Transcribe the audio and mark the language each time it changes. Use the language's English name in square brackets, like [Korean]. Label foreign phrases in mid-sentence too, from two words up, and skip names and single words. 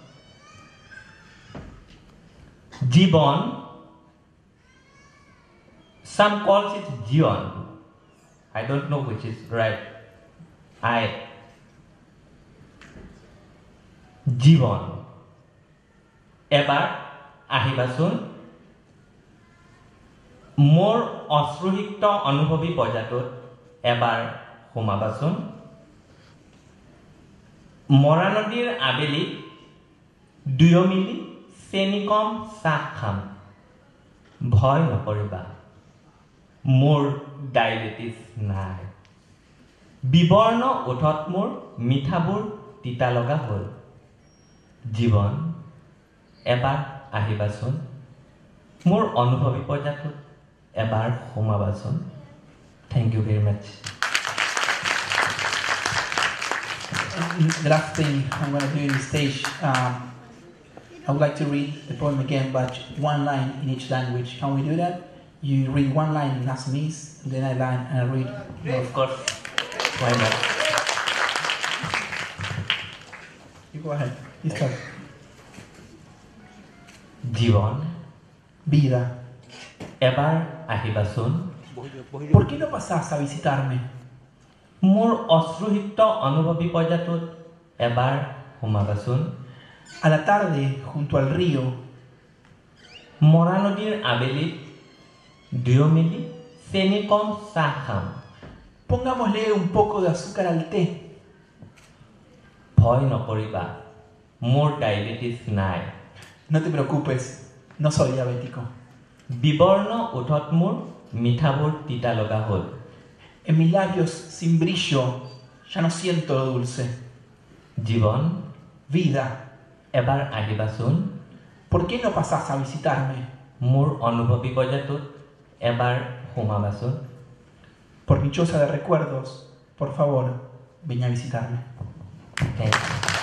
[English] Jibon, some calls it Jion. I don't know which is right. [Assamese] জীৱন এবাৰ আহিবাচোন. More অশ্ৰুহিক্ত অনুভৱী পৰ্যায়টোত এবাৰ সোমাবাচোন। মৰা নদীৰ আবেলি দুয়ো মিলি চেনি কম চাহ খাম। ভয় নকৰিবা, মোৰ ডায়েবেটিছ নাই। বিবৰ্ণ ওঠত মোৰ মিঠাবোৰ তিতা লগা হ'ল। জীৱন এবাৰ আহিবাচোন, মোৰ অনুভৱী পৰ্যায়টোত এবাৰ সোমাবাচোন। [English] Thank you very much. The last thing I'm going to do in the stage, I would like to read the poem again, but one line in each language. Can we do that? you read one line in Assamese, and then I read. Of course. Why not? You go ahead. You start. [Assamese] জীবন [Spanish] Vida, [Assamese] এবাৰ আহিবাচোন [Spanish] ¿por qué no pasás a visitarme? [Assamese] মোৰ অশ্ৰুহিত অনুভৱী পৰ্যায়টোত এবাৰ সোমাবাচোন [Spanish] A la tarde, junto al río, [Assamese] মৰা নদীৰ আবেলিত দুয়ো মিলি চেনি কম চাহ খাম [Spanish] pongámosle un poco de azúcar al té. [Assamese] ভয় নকৰিবা মোৰ ডায়েবেটিছ নাই [Spanish] No te preocupes, no soy diabético. [Assamese] বিবৰ্ণ ওঠত মোৰ মিঠাবোৰ তিতা লগা হ'ল [Spanish] En mis labios sin brillo ya no siento lo dulce. [Assamese] জীৱন [Spanish] Vida, [Assamese] এবাৰ আহিবাচোন [Spanish] ¿por qué no pasás a visitarme? [Assamese] মোৰ অনুভৱী পৰ্যায়টোত এবাৰ সোমাবাচোন [Spanish] Por mi choza de recuerdos, por favor, ven a visitarme. [English] Thank you.